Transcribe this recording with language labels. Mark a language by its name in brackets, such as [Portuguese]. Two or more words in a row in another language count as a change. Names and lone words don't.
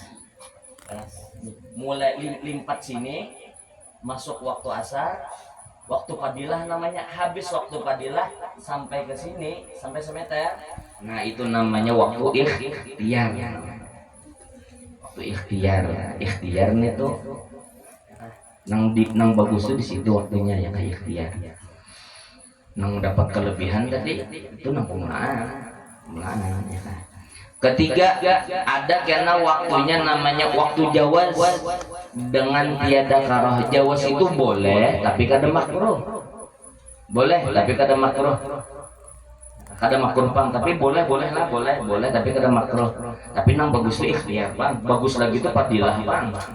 [Banjar] mulai limpat sini masuk waktu asar waktu fadilah namanya habis waktu fadilah sampai ke sini sampai semeter nah itu namanya waktu ikhtiar ikhtiarnya tuh nang bagus tuh di situ waktunya ya kayak ikhtiar nang dapat kelebihan tadi itu nang penggunaan ya kan. Ketiga ada karena waktunya namanya waktu jawaz dengan tiada karoh jawaz itu boleh tapi kada makruh kada makruh pang tapi boleh tapi kada makruh tapi nang bagus tuh ikhtiar pang bagus lagi tuh fadilah pang